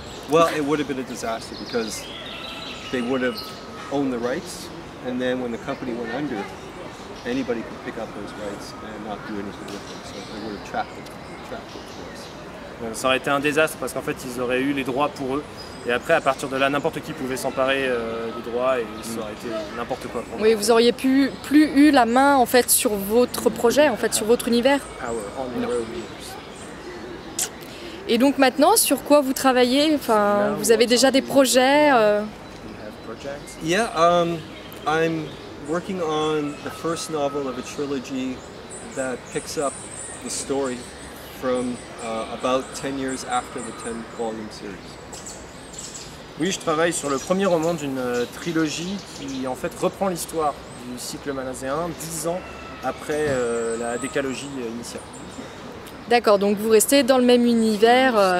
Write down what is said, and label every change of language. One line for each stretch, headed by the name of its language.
English: Well, it would have been a disaster because they would have owned the rights, and then when the company went under, anybody could pick up those rights and not do anything with them. So they would have trapped it for us.
French: Ça aurait été un désastre parce qu'en fait ils auraient eu les droits pour eux. Et après, à partir de là, n'importe qui pouvait s'emparer des droits et ça aurait été n'importe quoi pour nous. Oui, vous auriez plus eu la main en fait sur votre projet, en fait sur votre univers. Et donc maintenant, sur quoi vous travaillez? Enfin, vous avez déjà des projets
English: Yeah, I'm working on the first novel of a trilogy that picks up the story from about 10 years after the 10-volume series.
French: Oui, je travaille sur le premier roman d'une trilogie qui en fait reprend l'histoire du cycle malaséen 10 ans après la décalogie initiale. D'accord, donc vous restez dans le même univers.